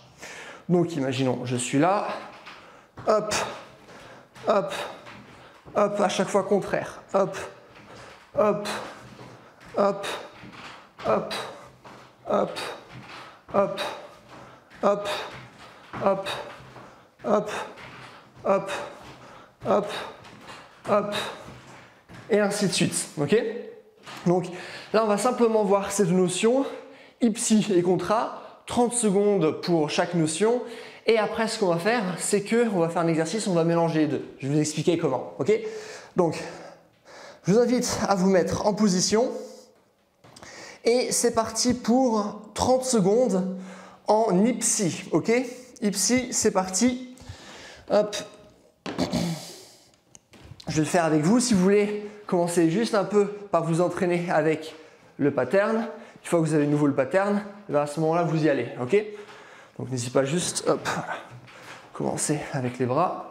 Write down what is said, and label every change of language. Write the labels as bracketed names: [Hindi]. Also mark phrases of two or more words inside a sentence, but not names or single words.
[French] Donc, imaginons, je suis là, hop, hop, hop, à chaque fois contraire, hop, hop, hop, hop, hop, hop, hop, hop, hop, hop, hop, hop, et ainsi de suite. Ok? Donc là, on va simplement voir ces deux notions, ipsi et contra, 30 secondes pour chaque notion. Et après, ce qu'on va faire, c'est qu'on va faire un exercice, on va mélanger les deux. Je vais vous expliquer comment. Ok? Donc, je vous invite à vous mettre en position. Et c'est parti pour 30 secondes en ipsi. Ok? Ipsi, c'est parti. Hop. Je vais le faire avec vous. Si vous voulez commencer juste un peu par vous entraîner avec le pattern, une fois que vous avez de nouveau le pattern, à ce moment-là, vous y allez. Ok? Donc n'hésitez pas juste, hop, commencer avec les bras.